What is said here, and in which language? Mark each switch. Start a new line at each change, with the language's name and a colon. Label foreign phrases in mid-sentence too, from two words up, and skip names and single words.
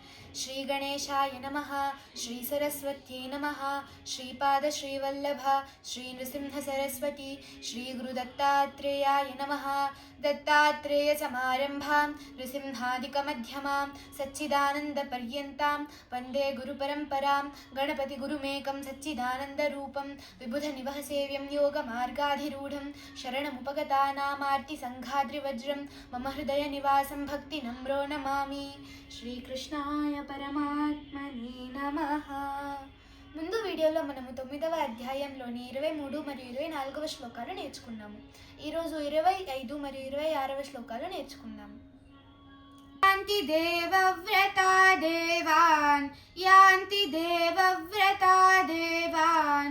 Sanskrit: श्रीगणेशाय नमः श्रीसरस्वत्यै नमः श्रीपादश्रीवल्लभ श्रीनृसिंहसरस्वती श्रीगुरुदत्तात्रेयाय नमः दत्तात्रेयसमारम्भां नृसिंहादिकमध्यमां सच्चिदानन्दपर्यन्तां वन्दे गुरुपरम्परां गणपतिगुरुमेकं सच्चिदानन्दरूपं विबुधनिवहसेव्यं योगमार्गाधिरूढं शरणमुपगतानामार्तिसङ्घाद्रिवज्रं मम हृदयनिवासं भक्तिनम्रो नमामि శ్రీకృష్ణాయ పరమాత్మనే నమః.
Telugu: ముందు వీడియోలో మనము 9వ అధ్యాయంలోని 23 మరియు 24వ శ్లోకాలు నేర్చుకున్నాము. ఈరోజు 25 మరియు 26వ శ్లోకాలు నేర్చుకుందాము.
Sanskrit: యాంతి దేవవ్రతా దేవాన్ యాంతి దేవవ్రతా దేవాన్